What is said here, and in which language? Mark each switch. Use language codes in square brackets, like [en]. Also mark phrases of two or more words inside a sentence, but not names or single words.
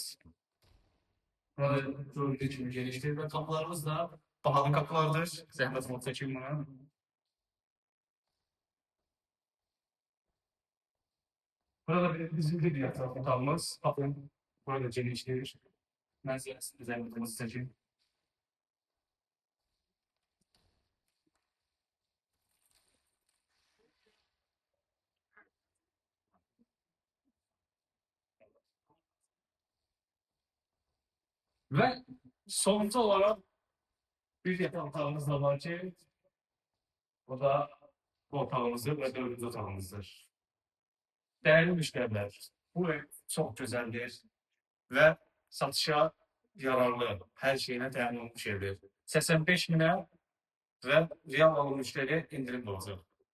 [az] Burada gördüğü kimi genişdir və qapılarımız da bahalı qapılardır. Zəhmət olmasa çəkin buna. Burada bizim bir yataq otağımız. Baxın, burada genişdir. Mənzərəsində zəhmət olmasa çəkin. [tr] Ve sonuncu olarak bir yatak otağımız da var ki, o da bu otağımızdır ve dördüncü otağımızdır. Değerli müşteriler, bu ev çok güzeldir ve satışa yararlı, her şeyine [az] təmin olunmuş evdir. 85 minə və real alım müşteri indirim olacaq.